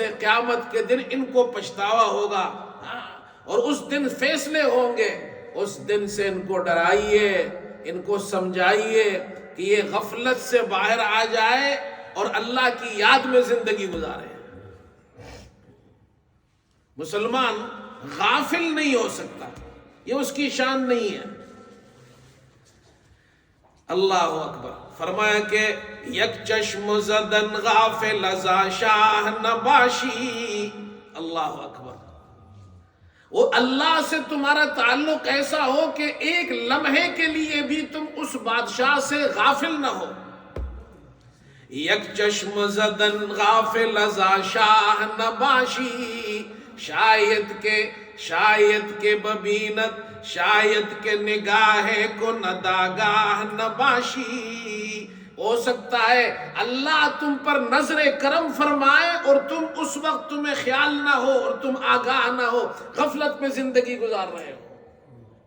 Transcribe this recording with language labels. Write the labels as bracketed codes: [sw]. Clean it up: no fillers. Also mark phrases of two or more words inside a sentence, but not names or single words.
[ur] قیامت کے دن ان کو پچھتاوا ہوگا، اور اس دن فیصلے ہوں گے، اس دن سے ان کو ڈرائیے، ان کو سمجھائیے کہ یہ غفلت سے باہر آ جائے اور اللہ کی یاد میں زندگی گزارے. مسلمان غافل نہیں ہو سکتا، یہ اس کی شان نہیں ہے. [ar] اللہ اکبر. [ur] فرمایا کہ [fa] یک چشم زدن غافل ازا شاہ نباشی. [ar] اللہ اکبر. [ur] وہ اللہ سے تمہارا تعلق ایسا ہو کہ ایک لمحے کے لیے بھی تم اس بادشاہ سے غافل نہ ہو. [fa] یک چشم زدن غافل ازا شاہ نباشی. شاید کے ببینت شاید کے نگاہ کو نداگاہ نباشی. [ur] ہو سکتا ہے اللہ تم پر نظر کرم فرمائے اور تم اس وقت تمہیں خیال نہ ہو اور تم آگاہ نہ ہو، غفلت میں زندگی گزار رہے ہو.